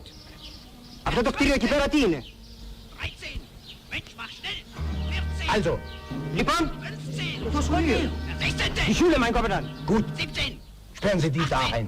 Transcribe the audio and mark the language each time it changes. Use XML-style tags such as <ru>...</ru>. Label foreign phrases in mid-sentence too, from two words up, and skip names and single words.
<el>Αυτό το κτίριο εκεί πέρα τι είναι?</el> <de>Also,</de> <el>Λοιπόν, το σχολείο.</el> <de>Die Schule, mein Kommandant. gut, 17, sperren Sie die da ein.</de>